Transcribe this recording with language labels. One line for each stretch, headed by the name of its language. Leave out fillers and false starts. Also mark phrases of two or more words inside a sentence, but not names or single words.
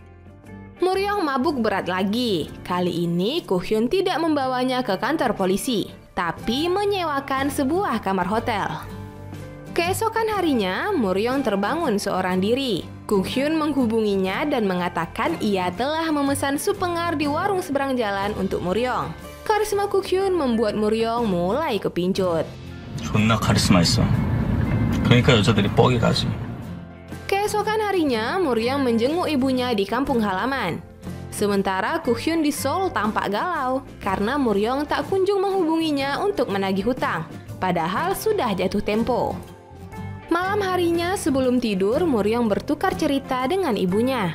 Indonesian: Muryong mabuk berat lagi. Kali ini Kuk-hyun tidak membawanya ke kantor polisi, tapi menyewakan sebuah kamar hotel. Keesokan harinya, Muryong terbangun seorang diri. Kuk-hyun menghubunginya dan mengatakan ia telah memesan sup pengar di warung seberang jalan untuk Muryong. Karisma Kuk-hyun membuat Muryong mulai kepincut.
Korean: 존나 카리스마 있어. 그러니까 여자들이 뻑이 가지.
Indonesian: Keesokan harinya, Muryong menjenguk ibunya di kampung halaman. Sementara Kuk-hyun di Seoul tampak galau karena Muryong tak kunjung menghubunginya untuk menagih hutang, padahal sudah jatuh tempo. Malam harinya sebelum tidur, Muryong bertukar cerita dengan ibunya.